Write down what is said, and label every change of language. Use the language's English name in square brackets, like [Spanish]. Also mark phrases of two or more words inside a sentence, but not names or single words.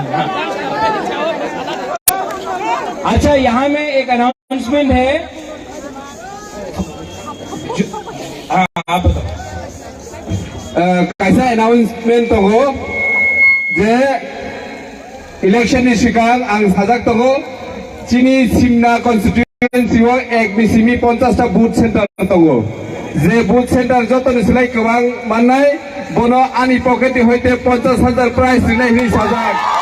[Hindi] अच्छा, यहाँ में एक अनाउंसमेंट है। हाँ, आप बताओ। कैसा अनाउंसमेंट [Bodo] तो हो जे इलेक्शन नि सिगां आं साजाक दङ चिनी सिमना कन्स्टिट्युएन्सिआव एक बिसिमि 50 टा [English] booth centre [Bodo] दङ जे [English] booth centre [Bodo] जतन सिलाय गोबां माननाय बनो आनि पकेट हयते 50,000 प्राइज दिनाय नि साजाक